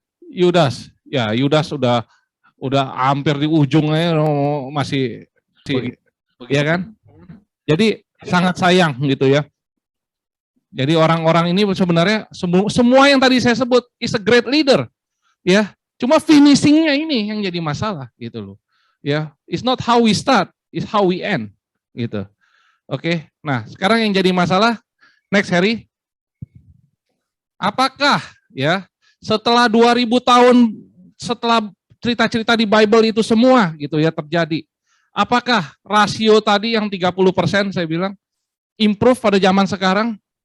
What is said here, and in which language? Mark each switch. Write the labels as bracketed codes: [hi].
[id] Yudas udah hampir di ujungnya masih ya kan? Jadi sangat sayang gitu ya. Jadi orang-orang ini sebenarnya semua yang tadi saya sebut [en] is a great leader. [id] Ya, cuma finishingnya ini yang jadi masalah gitu loh. [en] Ya, it's not how we start, it's how we end gitu. [id] Oke. Nah, sekarang yang jadi masalah next Harry. Apakah ya setelah 2000 tahun setelah cerita-cerita di Bible itu semua gitu ya terjadi. Apakah rasio tadi yang 30% saya bilang improve pada zaman sekarang?